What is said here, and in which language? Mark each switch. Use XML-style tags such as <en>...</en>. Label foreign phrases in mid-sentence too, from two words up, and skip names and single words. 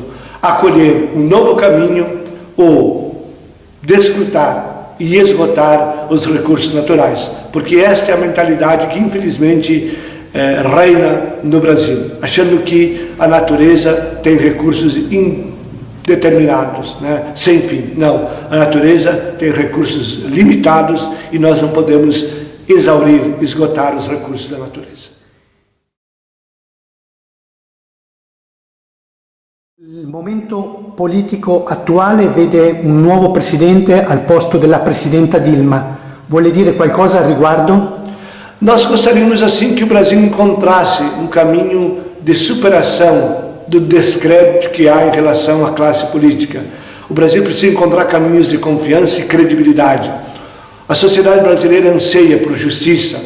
<pt>Acolher um novo caminho ou desfrutar e esgotar os recursos naturais, porque esta é a mentalidade que infelizmente reina no Brasil, achando que a natureza tem recursos indeterminados, né, sem fim. Não, a natureza tem recursos limitados e nós não podemos esaurir, esgotar os recursos da natureza.</pt> <it>Il momento politico attuale vede un nuovo presidente al posto della presidenta Dilma. Vuole dire qualcosa al riguardo?</it> <pt>Nós gostaríamos assim que o Brasil encontrasse um caminho de superação do descrédito que há em relação à classe política. O Brasil precisa encontrar caminhos de confiança e credibilidade. A sociedade brasileira anseia por justiça.</pt>